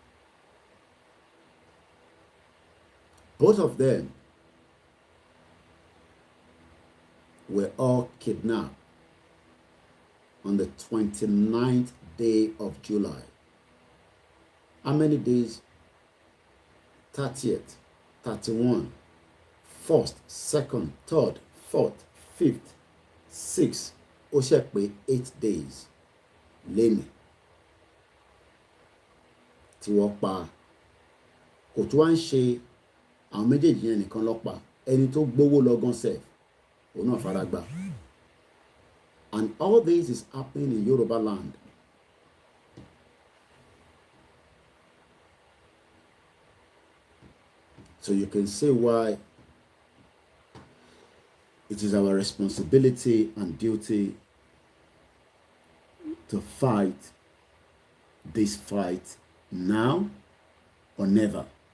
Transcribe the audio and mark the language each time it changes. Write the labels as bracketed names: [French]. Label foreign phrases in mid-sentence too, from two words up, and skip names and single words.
[English] Both of them were all kidnapped on the 29th day of July. How many days? 30th, 31, 1st, 2nd, 3rd, 4th, 5th, 6th. [Yoruba] Ó ṣe pé 8 days lẹ́nu tí wọ́n pa. Kò tó wá ń ṣe àwọn méjèèjì yẹn nìkan ló pa, ẹni tó gbówó lọ́gán sef òun náà fara gbà. [English] And all this is happening in Yoruba land. So you can see why it is our responsibility and duty to fight this fight now or never.